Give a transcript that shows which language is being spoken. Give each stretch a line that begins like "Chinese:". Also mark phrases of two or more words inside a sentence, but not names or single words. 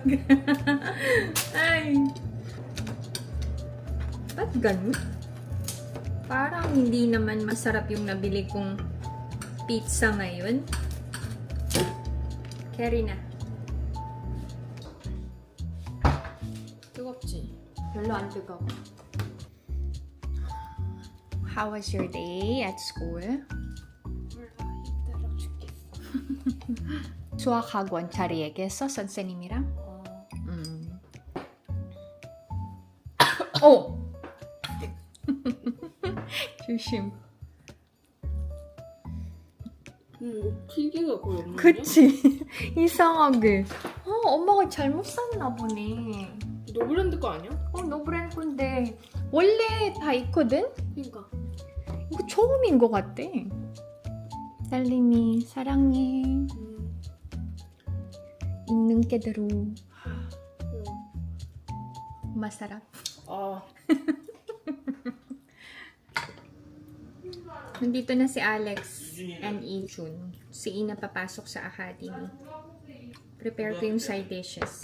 Filipino: Ay. Ba't ganun? Parang hindi naman masarap yung nabili kong pizza ngayon. Carry na.
Korean: 뜨겁지? 별로 안 뜨거워.
English: How was your day at school?
Korean: 몰라, 힘들어 죽겠어. 수학학원 잘 얘기했어? 선생님이랑? 오! 조심. 튀기가 거의 없는데? 그치? 이상하게. 엄마가 잘못 샀나 보네. 노브랜드 거 아니야? 노브랜드 건데 원래 다 있거든? 그니까. 이거 처음인 것 같아. 딸님이 사랑해. 있는 게대로 masarap.
Filipino: Nandito na si Alex and Ijun. Si Ina papasok sa academy. Prepare ko yung
English: side dishes.